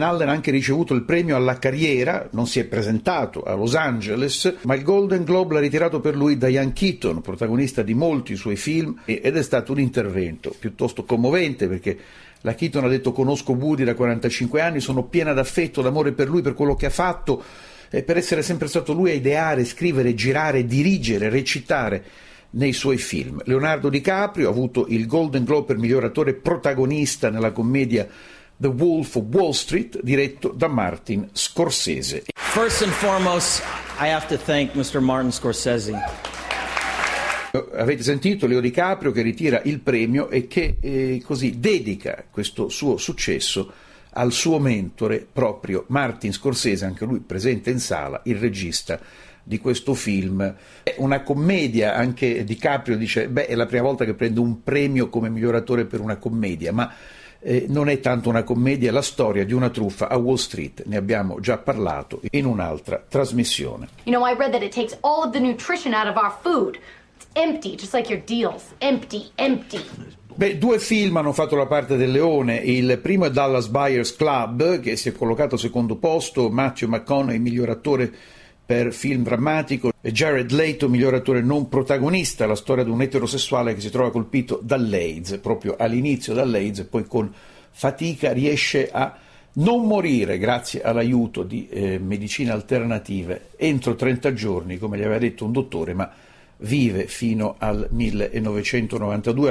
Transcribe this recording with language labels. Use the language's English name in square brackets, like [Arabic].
[Italian] Allen ha anche ricevuto il premio alla carriera, non si è presentato a Los Angeles, ma il Golden Globe l'ha ritirato per lui Diane Keaton, protagonista di molti suoi film, ed è stato un intervento piuttosto commovente, perché la Keaton ha detto: conosco Woody da 45 anni, sono piena d'affetto, d'amore per lui, per quello che ha fatto, per essere sempre stato lui a ideare, scrivere, girare, dirigere, recitare nei suoi film. Leonardo DiCaprio ha avuto il Golden Globe per miglior attore protagonista nella commedia The Wolf of Wall Street, diretto da Martin Scorsese. [English] First and foremost, I have to thank Mr. Martin Scorsese. [Italian] Avete sentito Leo DiCaprio che ritira il premio e che così dedica questo suo successo al suo mentore, proprio Martin Scorsese, anche lui presente in sala, il regista di questo film. È una commedia, anche DiCaprio dice, beh, è la prima volta che prendo un premio come miglior attore per una commedia, ma non è tanto una commedia, è la storia di una truffa a Wall Street, ne abbiamo già parlato in un'altra trasmissione. [English] You know, I read that it takes all of the nutrition out of our food. Empty, just like your deals. Empty, empty. [Italian] Beh, due film hanno fatto la parte del leone. Il primo è Dallas Buyers Club, che si è collocato secondo posto. Matthew McConaughey, miglior attore per film drammatico. Jared Leto, miglior attore non protagonista. La storia di un eterosessuale che si trova colpito dall'AIDS, proprio all'inizio dall'AIDS, e poi con fatica riesce a non morire grazie all'aiuto di medicine alternative entro 30 giorni, come gli aveva detto un dottore, ma vive fino al 1992.